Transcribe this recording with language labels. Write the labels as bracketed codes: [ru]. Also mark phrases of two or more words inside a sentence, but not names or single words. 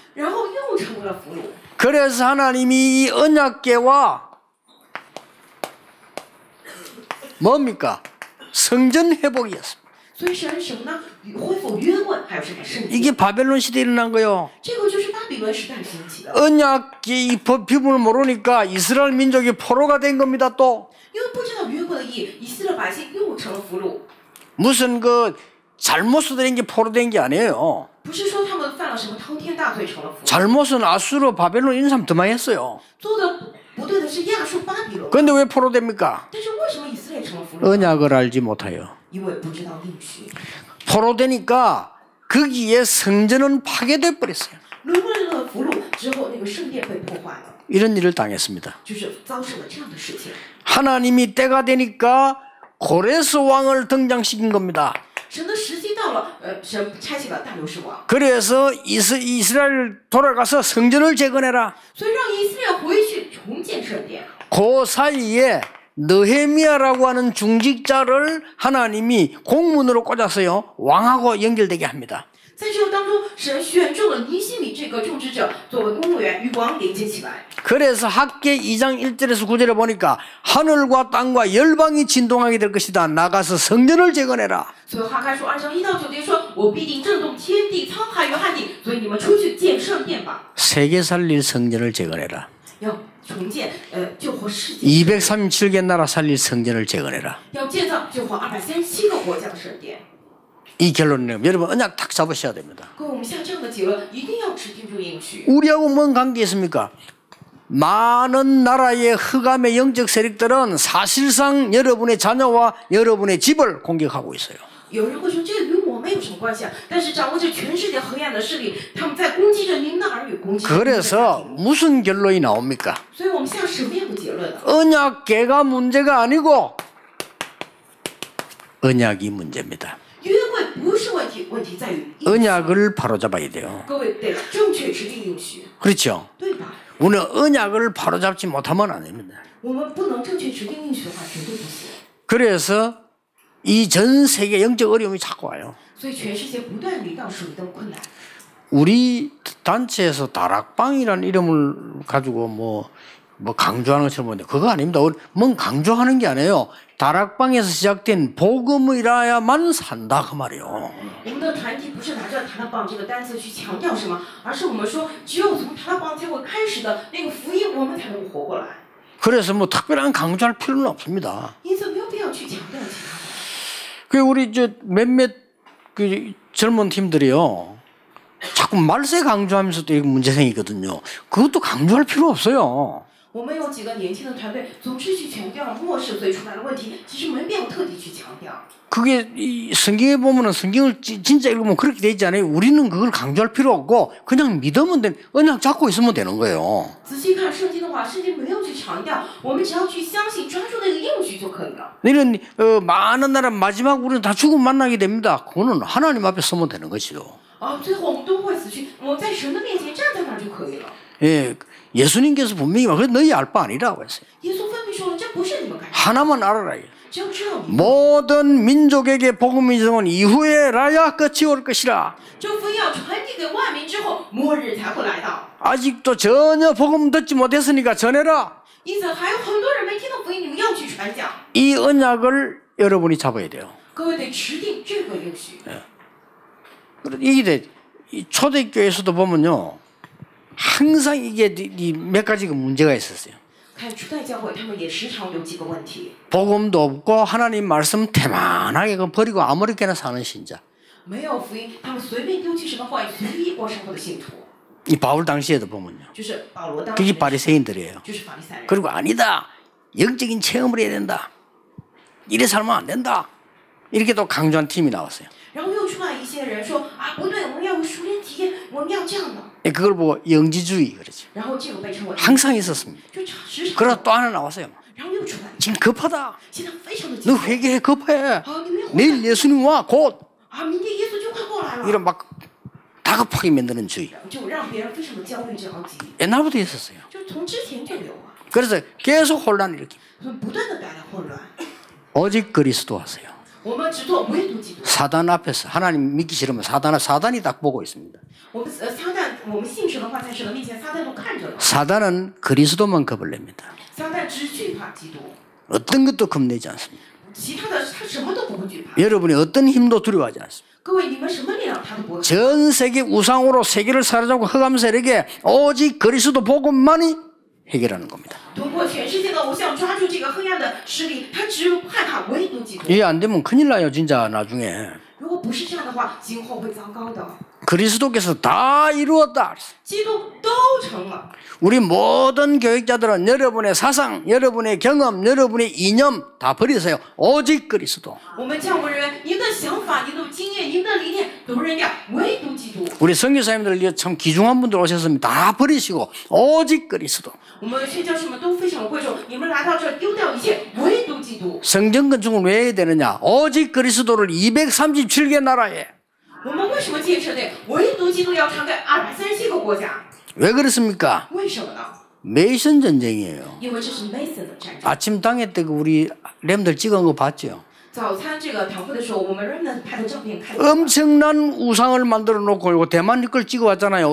[zh] 然后又成为了俘虏。 [ko] 그래서 하나님이 이 언약궤와 뭡니까? 성전 회복이었습니다. [zh] 所以神什么呢？恢复约柜，还有什么圣洁？ [ko] 이게 바벨론 시대에 일어난 거예요. [zh] 这个就是巴比伦时代兴起的。 [ko] 언약궤 이 비밀을 모르니까 이스라엘 민족이 포로가 된 겁니다. 또 [zh] 因为不知道约柜的意义，以色列百姓又成了俘虏。 [ko] 무슨 그 잘못을 된 게 포로된 게 아니에요. [zh] 不是说他们犯了什么滔天大罪成了俘虏， [ko] 잘못은 아수르 바벨론 이런 사람 더 많이 했어요. [zh] 做的不对的是亚述巴比伦。 [ko] 그런데 왜 포로됩니까? [zh] 但是为什么以色列成了俘虏？ [ko] 언약을 알지 못해요. [zh] 因为不知道应许。 [ko] 포로되니까 거기에 성전은 파괴돼 버렸어요. [zh] 沦为了俘虏之后，那个圣殿被破坏了， [ko] 이런 일을 당했습니다. [zh] 就是遭受了这样的事情。 [ko] 하나님이 때가 되니까 고레스 왕을 등장시킨 겁니다. [zh] 神的时机到了，神差遣了大流士王， [ko] 그래서 이스라엘 돌아가서 성전을 재건해라. [zh] 所以让以色列回去重建圣殿。 [ko] 그 사이에 느헤미야라고 하는 중직자를 하나님이 공문으로 꽂았어요. 왕하고 연결되게 합니다. [zh] 在这个当中，神选中了尼希米这个种植者作为公务员，与王连接起来。 [ko] 그래서 학계 2장 1절에서 9절에 보니까 하늘과 땅과 열방이 진동하게 될 것이다. 나가서 성전을 재건해라. [zh] 所以哈该书2章1到9节说：“我必定震动天地、沧海与旱地，所以你们出去建圣殿吧。 [ko] 세계 살릴 성전을 재건해라. [zh] 要重建，救活世界。 [ko] 237개 나라 살릴 성전을 재건해라. [zh] 要建造救活237个国家的圣殿。 [ko] 이 결론은 여러분 언약 탁 잡으셔야 됩니다. [zh] 各位，我们下这样的结论，一定要持定住应许。 [ko] 우리하고 뭔 관계 있습니까? 많은 나라의 흑암의 영적 세력들은 사실상 여러분의 자녀와 여러분의 집을 공격하고 있어요. [zh] 有人会说，这个与我们有什么关系啊？但是掌握着全世界黑暗的势力，他们在攻击着您的儿女，攻击着您的家 [ko] 그래서 [zh] 庭。 [ko] 무슨 결론이 나옵니까? [zh] 所以我们下什么样的结论呢？ [ko] 언약궤가 문제가 아니고 언약이 문제입니다. [zh] 约柜不是问题，问题在于应许。 [ko] 언약을 바로잡아야 돼요. [zh] 各位得正确持定应许， [ko] 그렇죠? [zh] 对吧？ [ko] 우리는 언약을 바로잡지 못하면 안 됩니다. [zh] 我们不能正确持定应许的话，绝对不行。 [ko] 그래서 이 전 세계 영적 어려움이 자꾸 와요. [zh] 所以全世界不断遇到属灵的困难。 [ko] 우리 단체에서 다락방이라는 이름을 가지고 뭐 강조하는 것처럼 보는데 그거 아닙니다. 뭔 강조하는 게 아니에요. 다락방에서 시작된 복음이라야만 산다 그 말이에요. [zh] 我们的团体不是拿着塔拉邦这个单词去强调什么，而是我们说，只有从塔拉邦才会开始的那个福音，我们才能活过来。 [ko] 그래서 뭐 특별한 강조할 필요는 없습니다. [zh] 因此没有必要去强调其他的。 [ko] 그 우리 저 몇몇 그 젊은 팀들이요. 자꾸 말세 강조하면서도 이거 문제 생기거든요. 그것도 강조할 필요 없어요. [zh] 我们有几个年轻的团队总是去强调末世，所以出来的问题，其实没必要特地去强调。 [ko] 그게 이 성경에 보면은 성경을 진짜 읽으면 그렇게 되지 않아요. 우리는 그걸 강조할 필요 없고 그냥 믿으면 돼. 언약 잡고 있으면 되는 거예요. [zh] 仔细看圣经的话，圣经没有去强调，我们只要去相信，抓住那个应许就可以了。 [ko] 이런 많은 나라 마지막 우리는 다 죽음 만나게 됩니다. 그거는 하나님 앞에 서면 되는 것이죠. [zh] 最后我们都会死去，我们在神的面前站在那儿就可以了。 [ko] 예, 예수님께서 분명히 말, 그래 너희 알 바 아니라고 했어요. [zh] 耶稣分明说了，这不是你们该， [ko] 하나만 알아라. [zh] 只要知道你们。 [ko] 모든 민족에게 복음이 전한 이후에 라야 끝이 올 것이라. [zh] 这福音要传递给万民之后，末日才会来到。 [ko] 아직도 전혀 복음 듣지 못했으니까 전해라. [zh] 因此，还有很多人没听到福音，你们要去传讲。 [ko] 이 언약을 여러분이 잡아야 돼요. [zh] 各位得持定这个应许。 [ko] 이게 이 초대교회에서도 보면요, 항상 이게 몇 가지가 문제가 있었어요. [zh] 看初代教会，他们也时常有几个问题。 [ko] 복음도 없고 하나님 말씀 태만하게 버리고 아무렇게나 사는 신자. [zh] 没有福音，他们随便丢弃神的话语，随意过生活的信徒， [ko] 이 바울 당시에도 보면요. [zh] 就是保罗当 [ko] 그게 [zh] 时， [ko] 바리새인들이에요. [zh] 就是法利赛人。 [ko] 그리고 아니다. 영적인 체험을 해야 된다. 이래 살면 안 된다. 이렇게 또 강조한 팀이 나왔어요. [zh] 然后又出来一些人说啊，不对，我们要有熟练体验，我们要这样的。 [ko] 그걸 보고 영지주의 그러죠. [zh] 然后这个被称为 [ko] 항상 있었습니다. [zh] 就时常。 [ko] 그러다 또 하나 나왔어요. [zh] 然后又出来， [ko] 지금 급하다. [zh] 现在非常的急 [ko] 너 [zh] 迫。 [ko] 회개해 급해. [zh] 啊，你们要回来 [ko] 내일 예수님 와 곧. [zh] 啊，明天耶稣就快过来了。 [ko] 이런 막 다급하게 만드는 주의. [zh] 就让别人非常的焦虑着急， [ko] 옛날부터 있었어요. [zh] 就从之前就有啊， [ko] 그래서 계속 혼란을 일으킵니다. [zh] 所以不断的带来混乱。 [ko] 오직 그리스도 하세요. [zh] 我们只做唯独基督。 [ko] 사단 앞에서 하나님 믿기 싫으면 사단이 딱 보고 있습니다. [zh] 我们撒旦，我们信神的话，在神的面前，撒旦都看着了。 [ko] 사단은 그리스도만 겁을 냅니다. [zh] 撒旦只惧怕基督， [ko] 어떤 것도 겁내지 않습니다. [zh] 其他的他什么都不会惧怕。 [ko] 여러분이 어떤 힘도 두려워하지 않습니다. [zh] 各位，你们什么力量他都不会。 [ko] 전 세계 우상으로 세계를 사로잡고 흑암 세력에 오직 그리스도 복음만이 해결하는 겁니다. [zh] 通过全世界的偶像抓住这个黑暗的势力，他只害怕唯独基督。 [ko] 이게 안 되면 큰일 나요 진짜 나중에. [zh] 如果不是这样的话，今后会糟糕的。 [ko] 그리스도께서 다 이루었다. [zh] 基督都成了。 [ko] 우리 모든 교육자들은 여러분의 사상, 여러분의 경험, 여러분의 이념 다 버리세요. 오직 그리스도. [zh] 我们教牧人员，您的想法、您的经验、您的理念都扔掉，唯独基督。 [ko] 우리 선교사님들 참 귀중한 분들 오셨습니다. 다 버리시고 오직 그리스도. [zh] 我们宣教士们都非常贵重，你们来到这儿丢掉一切，唯独基督。 [ko] 성전 건축을 왜 해야 되느냐? 오직 그리스도를 237개 나라에. [zh] 我们为什么建设殿？唯独基督要传给237个国家。 [ko] 왜 그렇습니까? [zh] 为什么呢？ [ko] 메이슨 전쟁이에요. [zh] 因为这是 Mason 的战争。 [ko] 아침 당회 때 우리 램들 찍은 거 봤죠? [zh] 早餐这个堂会的时候，我们 Remnant 拍的照片看。 [ko] 엄청난 우상을 만들어 놓고 이거 대만 걸 찍어 왔잖아요.